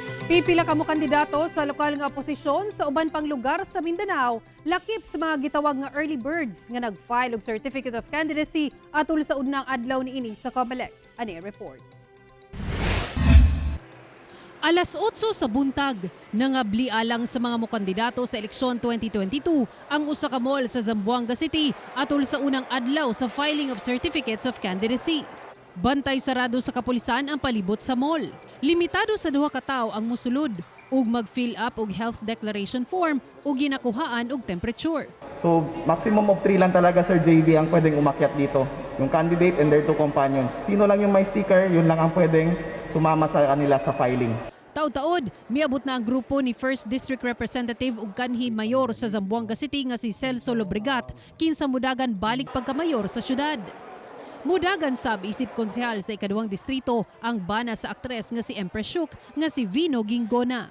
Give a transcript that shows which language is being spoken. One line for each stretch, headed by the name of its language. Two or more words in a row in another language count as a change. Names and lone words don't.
Cebuano: Pipila ka mo kandidato sa lokal nga posisyon sa uban pang lugar sa Mindanao, lakip sa mga gitawag nga
English: early birds
Cebuano: nga nag-file og Certificate of Candidacy atol sa unang adlaw niini sa COMELEC. Ani report. Alas 8 sa buntag, nangabli alang sa mga mokandidato sa eleksyon 2022 ang usa ka mall sa Zamboanga City atol sa unang adlaw sa
English: filing of Certificates of Candidacy.
Cebuano: Bantay sarado sa kapulisan ang palibot sa mall. Limitado sa 2 ka tawo ang musulod ug mag-fill up og
English: health declaration form
Cebuano: ug ginakuhaan og temperature.
Filipino: So
English: maximum of
Filipino: 3 lang talaga Sir JB ang pwedeng umakyat dito.
English: Yung candidate and their 2 companions.
Filipino: Sino lang yung may sticker, yun lang ang pwedeng sumama sa kanila sa filing.
Cebuano: Taud-taod, miabot na ang grupo ni 1st
English: District Representative
Cebuano: ug kanhi mayor sa Zamboanga City nga si Celso Lobregat kinsa mudagan balik pagkamayor sa syudad. Mudagan sab isip konsehal sa ika-2 distrito ang bana sa aktres nga si Empress Shuk nga si Vino Gingona.